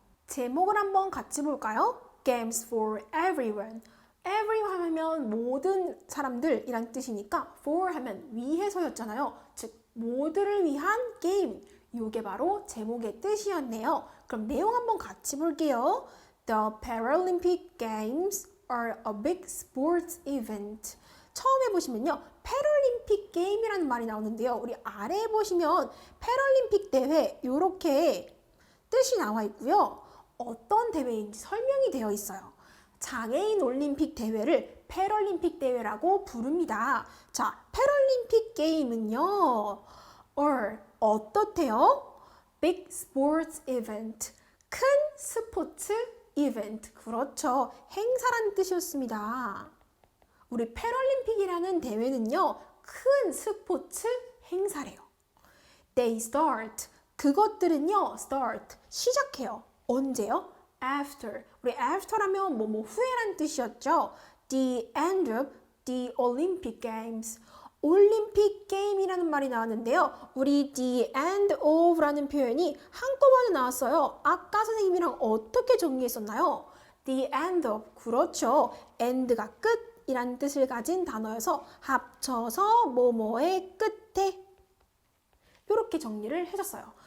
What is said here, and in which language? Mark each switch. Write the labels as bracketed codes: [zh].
[ko] 제목을 한번 같이 볼까요? [en] Games for everyone. [ko] everyone 하면 모든 사람들이란 뜻이니까 for 하면 위해서였잖아요. 즉 모두를 위한 게임. 이게 바로 제목의 뜻이었네요. 그럼 내용 한번 같이 볼게요. [en] The Paralympic Games are a big sports event. [ko] 처음에 보시면요. 패럴림픽 게임이라는 말이 나오는데요. 우리 아래에 보시면 패럴림픽 대회 이렇게 뜻이 나와 있고요. 어떤 대회인지 설명이 되어 있어요. 장애인 올림픽 대회를 패럴림픽 대회라고 부릅니다. 자, 패럴림픽 게임은요. 어떻대요? [en] Big sports event. [ko] 큰 스포츠 이벤트. 그렇죠. 행사라는 뜻이었습니다. 우리 패럴림픽이라는 대회는요. 큰 스포츠 행사래요. [en] They start. [ko] 그것들은요. start. 시작해요. 언제요? After. 우리 after라면 뭐뭐 후에란 뜻이었죠. [en] The end of the Olympic Games. [ko] 올림픽 게임이라는 말이 나왔는데요. 우리 the end of라는 표현이 한꺼번에 나왔어요. 아까 선생님이랑 어떻게 정리했었나요? [en] The end of. 그렇죠. [ko] end가 끝이라는 뜻을 가진 단어여서 합쳐서 뭐뭐의 끝에 이렇게 정리를 해줬어요.